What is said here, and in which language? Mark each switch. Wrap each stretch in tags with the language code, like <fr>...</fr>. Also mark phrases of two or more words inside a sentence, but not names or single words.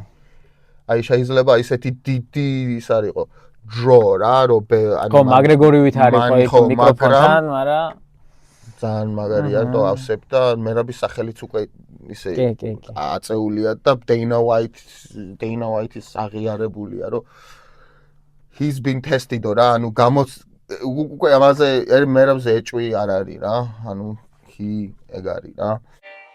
<ka>აი შეიძლება ისეთი დიდი ის არისო დრო რა, რომ ხო, მაგრეგორივით არისო ეს მიკროფონთან, მაგრამ ძალიან მაგარია, რომ ავსებ და მერაბის სახელიც უკვე ისე აწეულია და Dana White-ის აღიარებულია, რომ</ka> <en>he's been tested</en> <ka>რა, ანუ უკვე ამაზე მერაბზე ეჭვი არ არის რა, ანუ he ეგ არის რა.</ka>